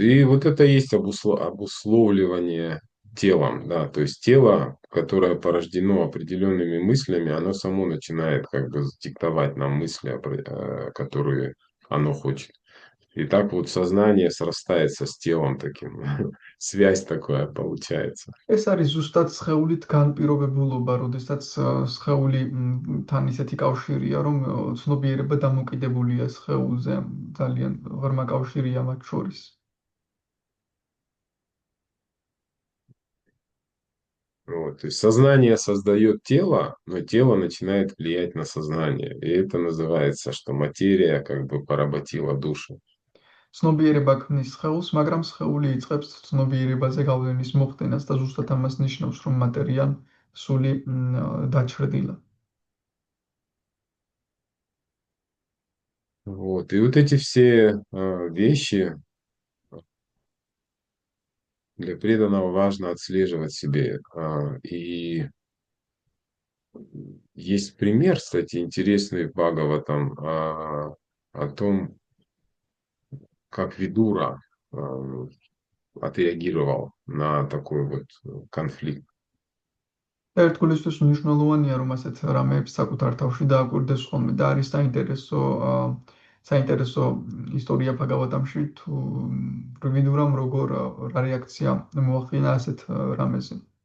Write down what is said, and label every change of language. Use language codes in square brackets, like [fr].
[ru] И вот это и есть обусловливание телом, да, то есть тело, которое порождено определенными мыслями, оно само начинает как бы диктовать нам мысли, которые оно хочет. И так вот сознание срастается с телом таким, связь такая получается. [ka] ეს არის ზუსტად სხეულით განპირობებულობა, როდესაც სხეული თან ისეთი კავშირია, რომ ცნობიერება დამოკიდებულია სხეულზე, ძალიან ღრმა კავშირია მათ შორის. [ru] Вот. То есть сознание создает тело, но тело начинает влиять на сознание. И это называется, что материя как бы поработила душу. [ka] ცნობიერება ქმნის სხეულს, მაგრამ სხეული იწყებს ცნობიერებაზე გავლენის მოხდენას და ზუსტად ამას ნიშნავს, რომ მატერიამ სული დაჩრდილა. [ru] Вот. И вот эти все вещи для преданного важно отслеживать себе. И Есть пример, кстати, интересный в Бхагаватам о том, как Видура а, отреагировал на такой вот конфликт. [ka] ერთ გულისთვის მნიშვნელოვანია, რომ ასეთ რამეებს საკუთარ თავში დააკვირდეს ხოლმე და არის საინტერესო ისტორია ბჰაგავატამში თუ ვიდურამ რა რეაქცია მოახდინა ასეთ რამეზე.